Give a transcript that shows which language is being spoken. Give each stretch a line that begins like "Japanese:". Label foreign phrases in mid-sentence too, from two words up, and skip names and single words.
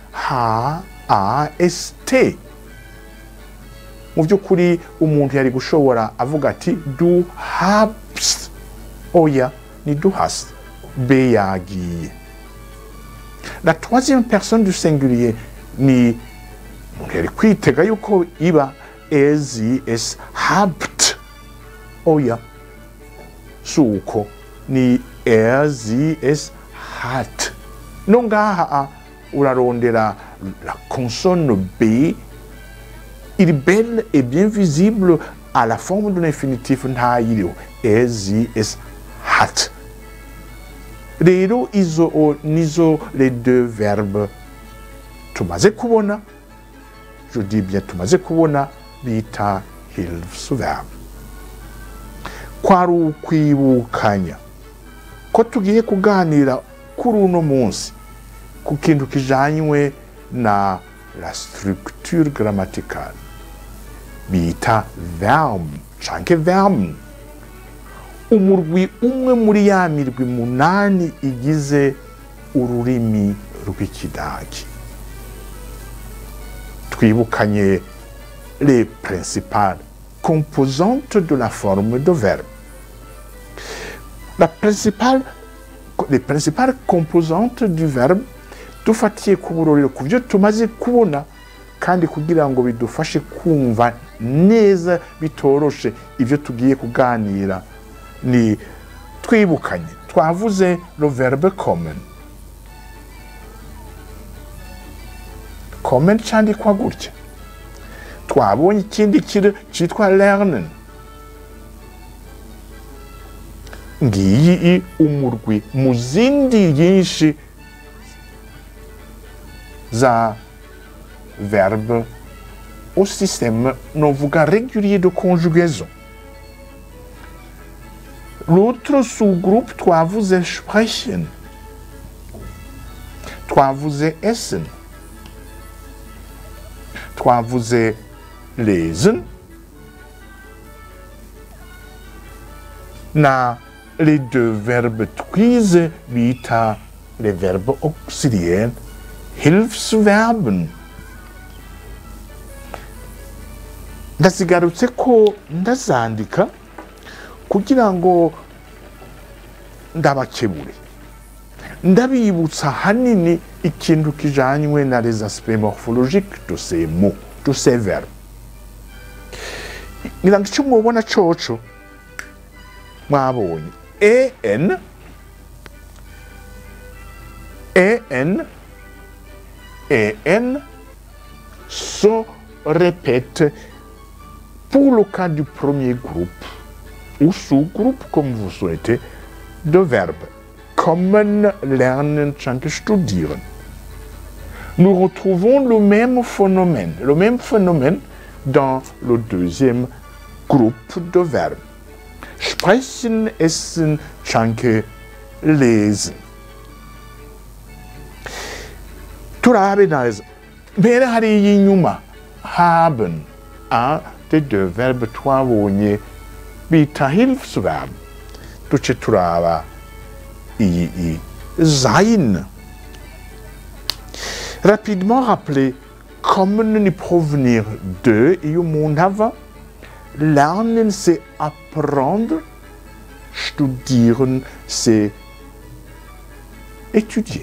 German: H-A-S-T.
Rundi: Mu by'ukuri umuntu yari gushobora avuga ati
German: du habst.
Rundi: Oya, ni
German: du hast.
Rundi: B yagiye.
French: La troisième personne du singulier
Rundi: ni umuntu yari kwitega yuko iba
German: es habt.
Rundi: Oya, suko ni
German: es hat.
French: Non
Rundi: ngaha urarondera
French: la consonne B, il est belle et bien visible à la forme de l'infinitif
Rundi: nta yiriho.
German: Es hat.
Rundi: Rero izo nizo
French: les deux verbes
Rundi: tumaze kubona,
French: je dis bien
Rundi: tumaze kubona, bita hilfsverb. Kwari ukwibukanya ko tugiye kuganira kuri uno munsi ku kintu kijanywe na
French: la structure grammaticale
Rundi: bita verbe canke verbe. Umurwi umwe muri ya mirwi munani igize ururimi rw'ikidagi.
French: Twibukanye les principales composantes de la forme de verbe. Les principales composantes du verbe
Rundi: dufatiye ku burorero ku byo tumaze kubona kandi kugira ngo bidufashe kumva neza bitoroshe ibyo tugiye kuganira ni twibukanye. Twavuze
French: le verbe
Rundi: kommen. Kommen cyandikwa gutya. Twabonye ikindi cyitwa lernen. Ngiyi umurwi mu zindi nyinshi za verbe
French: au système
Rundi: novuga
French: régulier de conjugaison. L'autre sous-groupe twavuze sprechen, twavuze essen, twavuze lesen, na les deux verbes twize bita les verbes auxiliaires Hilfsverben.
Rundi: Ndasigarutse ko ndazandika kugira ngo ndabakebure. Ndabibutsa hanini ikintu kijanywe na
French: les aspects morphologiques de ces mots, de ces verbes.
Rundi: Ngira icyo mubona coco mwabonye
French: en se répète pour le cas du premier groupe ou sous-groupe, comme vous souhaitez, de verbes.
German: Kommen, lernen, studieren.
French: Nous retrouvons le même phénomène dans le deuxième groupe de verbes.
German: Sprechen, essen, lesen.
Rundi: Turabe neza. Mbere hari inyuma haben,
French: un des deux verbes
Rundi: twabonye bita
French: Hilfsverb.
Rundi: Duce turaba sein.
French: Rapidement rappeler kommen ni provenir de, Iumunhava. Lernen, c'est apprendre. Studieren, c'est étudier.